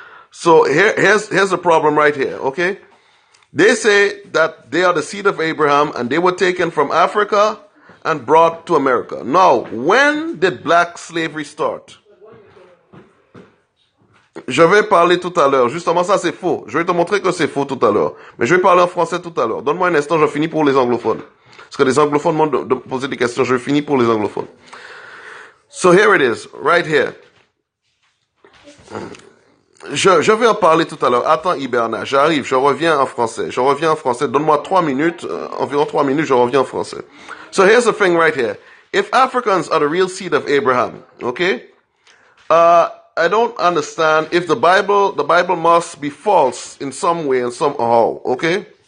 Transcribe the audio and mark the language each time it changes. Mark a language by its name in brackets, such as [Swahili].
[English] So here's the problem right here, okay? They say that they are the seed of Abraham and they were taken from Africa and brought to America. Now, when did black slavery start? [French] Je vais parler tout à l'heure. Justement, ça c'est faux. Je vais te montrer que c'est faux tout à l'heure. Mais je vais parler en français tout à l'heure. Donne-moi un instant, je finis pour les anglophones. Parce que les anglophones m'ont posé des questions. Je finis pour les anglophones. [English] So here it is, right here. [French] Je vais en parler tout à l'heure. Attends, hibernage. J'arrive, je reviens en français. Donne-moi 3 minutes, environ 3 minutes, je reviens en français. [English] So here's the thing right here. If Africans are the real seed of Abraham, okay? I don't understand if the Bible must be false in some way and somehow, okay?